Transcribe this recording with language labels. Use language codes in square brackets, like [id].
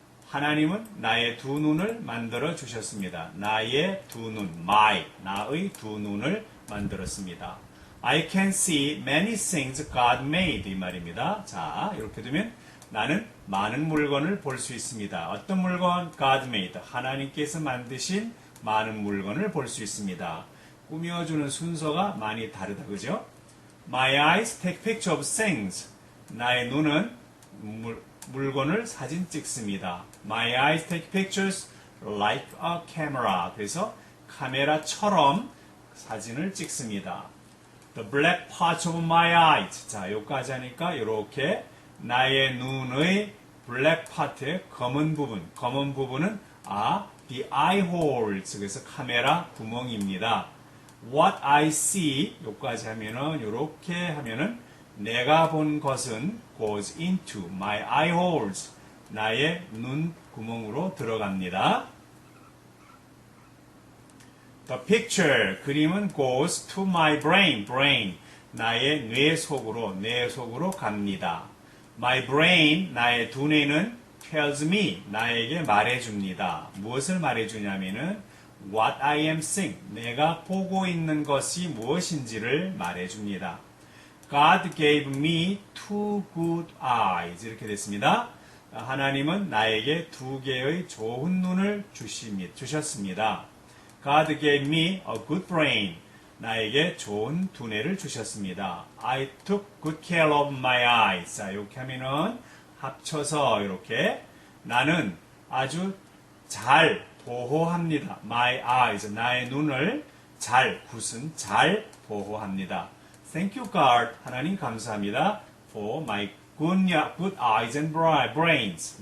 [ko] 하나님은 나의 두 눈을 만들어 주셨습니다. 나의 두 눈, my, 나의 두 눈을 만들었습니다. [en] I can see many things God made [ko] 이 말입니다. 자, 이렇게 되면 나는 많은 물건을 볼 수 있습니다. 어떤 물건? [en] God made. [ko] 하나님께서 만드신 많은 물건을 볼 수 있습니다. 꾸며주는 순서가 많이 다르다, 그죠? [en] My eyes take picture of things. [ko] 나의 눈은 물건을 사진 찍습니다. [en] My eyes take pictures like a camera. [ko] 그래서 카메라처럼 사진을 찍습니다. [en] The black parts of my eyes. [ko] 자, 여기까지 하니까 이렇게 나의 눈의 [en] black part [ko] 의 검은 부분은 [en] the eye holes. [ko] 그래서 카메라 구멍입니다. [en] What I see, [ko] 여기까지 하면은, 이렇게 하면은, 내가 본 것은 [en] goes into my eye holes. [ko] 나의 눈 구멍으로 들어갑니다. [en] The picture, [ko] 그림은 [en] goes to my brain. [ko] 나의 뇌 속으로 갑니다. [en] My brain, [ko] 나의 두뇌는 [en] tells me, [ko] 나에게 말해줍니다. 무엇을 말해주냐면은, [en] what I am seeing, [ko] 내가 보고 있는 것이 무엇인지를 말해줍니다. [en] God gave me two good eyes. [ko] 이렇게 됐습니다. 하나님은 나에게 두 개의 좋은 눈을 주셨습니다. [en] God gave me a good brain. [ko] 나에게 좋은 두뇌를 주셨습니다. [en] I took good care of my eyes. [ko] 자, 이렇게 하면은 합쳐서 이렇게 나는 아주 잘 보호합니다. [en] My eyes, [ko] 나의 눈을 잘 보호합니다. [en] Thank you, God. [ko] 하나님 감사합니다. [en] For my good eyes and brains.